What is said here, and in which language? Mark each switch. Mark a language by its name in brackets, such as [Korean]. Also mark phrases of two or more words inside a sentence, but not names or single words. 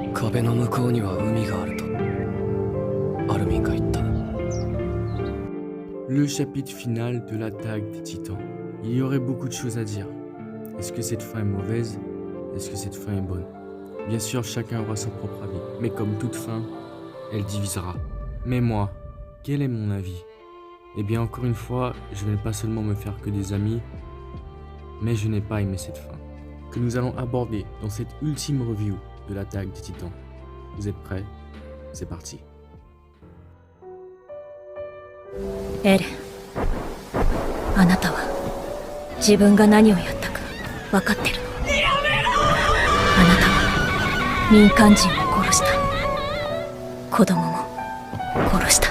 [Japanese] 壁の向こうには海があるとアルミンが言った。 [French] Le chapitre final de l'attaque des titans. Il y aurait beaucoup de choses à dire. Est-ce que cette fin est mauvaise? Est-ce que cette fin est bonne? Bien sûr, chacun aura son propre avis. Mais comme toute fin, elle divisera. Mais moi, quel est mon avis? Eh bien, encore une fois, je ne vais pas seulement me faire que des amis, mais je n'ai pas aimé cette fin, que nous allons aborder dans cette ultime review de l'attaque des titans. Vous êtes prêts? C'est parti. [Japanese] エレン、あなたは自分が何をやったか分かってるの？あなたは民間人を殺した。子供も殺した。